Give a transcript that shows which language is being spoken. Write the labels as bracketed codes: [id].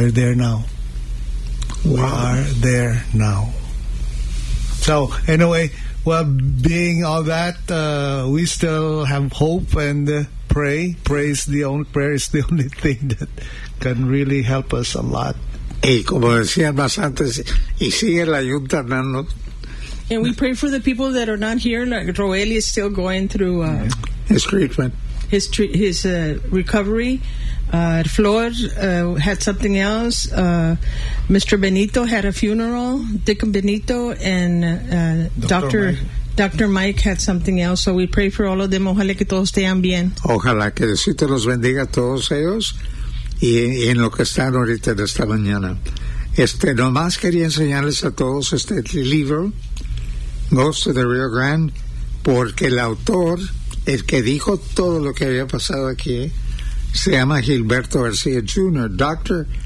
[en] We're there now. Wow. We are there now. So, anyway, well, being all that, we still have hope and pray. Prayer is the only thing that can really help us a lot. [es] Hey, como decía más antes, y sigue la yunta, hermano. [en] And we pray for the people that are not here. Like Roel is still going through his treatment. His recovery. Flor had something else. Mr. Benito had a funeral. Dick and Benito and Dr. Mike had something else. So we pray for all of them. [es] Ojalá que todos estén bien. Ojalá que Diosito los bendiga a todos ellos. Y en lo que están ahorita de esta mañana. Nomás quería enseñarles a todos este libro, Ghost of the Rio Grande, porque el autor, el que dijo todo lo que había pasado aquí, se llama Gilberto García Jr., Dr.